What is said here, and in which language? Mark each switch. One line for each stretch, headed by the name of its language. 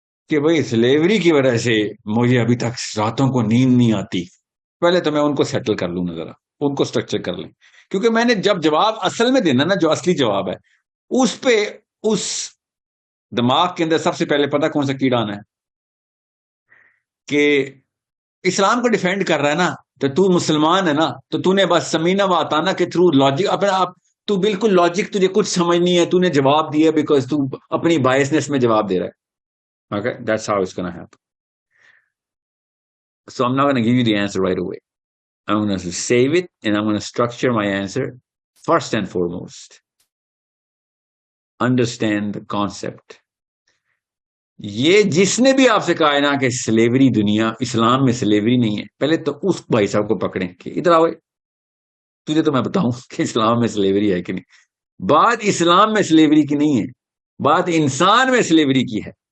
Urdu: کہ بھائی سلیوری کی وجہ سے مجھے ابھی تک راتوں کو نیند نہیں آتی، پہلے تو میں ان کو سیٹل کر لوں نا، ذرا ان کو سٹرکچر کر لیں، کیونکہ میں نے جب جواب اصل میں دینا نا، جو اصلی جواب ہے اس پہ اس دماغ کے اندر سب سے پہلے پتا کون سا کیڑا آنا ہے کہ اسلام کو ڈیفینڈ کر رہا ہے نا، تو مسلمان ہے نا، تو تو نے بس سمینہ واتانا کے تھرو لاجک اپنا آپ، تو بالکل لاجک تجھے کچھ سمجھ نہیں ہے، تو نے جواب دیا بیکاز تو اپنی بائسنس میں جواب دے رہا ہے.
English: Okay, that's how it's going to happen. So I'm not going to give you the answer right away. I'm going to save it and I'm going to structure my answer. First and foremost, understand the concept.
Urdu: یہ جس نے بھی آپ سے کہا ہے نا کہ سلیوری دنیا، اسلام میں سلیوری نہیں ہے، پہلے تو اس بھائی صاحب کو پکڑیں کہ ادھر آؤ، تجھے تو میں بتاؤں کہ اسلام میں سلیوری ہے کہ نہیں. بات اسلام میں سلیوری کی نہیں ہے، بات انسان میں سلیوری کی ہے.